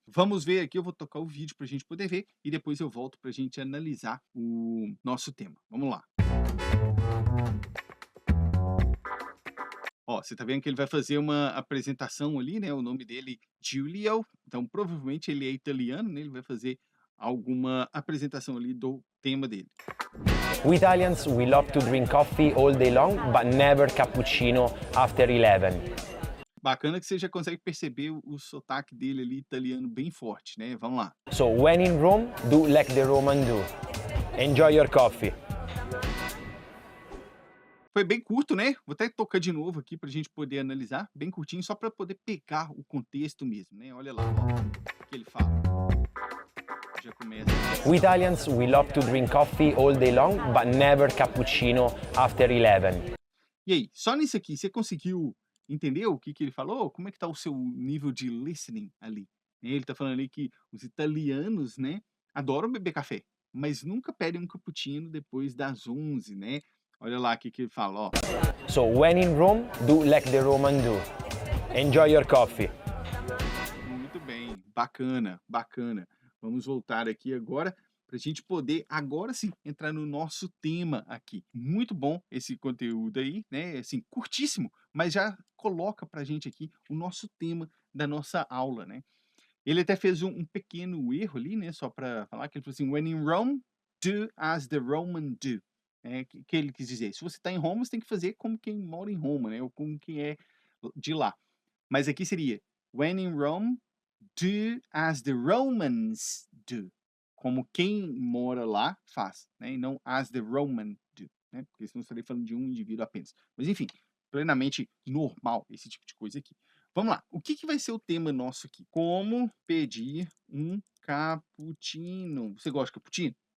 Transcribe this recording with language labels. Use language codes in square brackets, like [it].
[pt] Vamos ver aqui. Eu vou tocar o vídeo para a gente poder ver. E depois eu volto para a gente analisar o nosso tema. Vamos lá. Ó, você tá vendo que ele vai fazer uma apresentação ali, né, o nome dele Giulio, então provavelmente ele é italiano, né, ele vai fazer alguma apresentação ali do tema dele. [en] We Italians, we love to drink coffee all day long, but never cappuccino after 11. [pt] Bacana que você já consegue perceber o sotaque dele ali italiano bem forte, né, vamos lá. [en] So when in Rome, do like the Roman do. Enjoy your coffee. [pt] Foi bem curto, né, vou até tocar de novo aqui pra gente poder analisar, bem curtinho, só para poder pegar o contexto mesmo, né, olha lá, ó, o que ele fala. Já começa. [en] We Italians, we love to drink coffee all day long, but never cappuccino after 11. [pt] E aí, só nisso aqui, você conseguiu entender o que ele falou? Como é que tá o seu nível de listening ali? Ele tá falando ali que os italianos, né, adoram beber café, mas nunca pedem um cappuccino depois das 11, né. Olha lá o que ele fala, ó. [en] So when in Rome, do like the Roman do. Enjoy your coffee. [pt] Muito bem, bacana, bacana. Vamos voltar aqui agora para a gente poder, agora sim, entrar no nosso tema aqui. Muito bom esse conteúdo aí, né? Assim, curtíssimo, mas já coloca para a gente aqui o nosso tema da nossa aula, né? Ele até fez um pequeno erro ali, né? Só para falar que ele falou assim: [en] When in Rome, do as the Roman do. [pt] É, que ele quis dizer, se você está em Roma, você tem que fazer como quem mora em Roma, né? Ou como quem é de lá. Mas aqui seria [en] When in Rome, do as the Romans do. [pt] Como quem mora lá faz, né? E não [en] as the Roman do, [pt] né? Porque senão eu estaria falando de um indivíduo apenas. Mas enfim, plenamente normal esse tipo de coisa aqui. Vamos lá. O que vai ser o tema nosso aqui? Como pedir um cappuccino. Você gosta de cappuccino?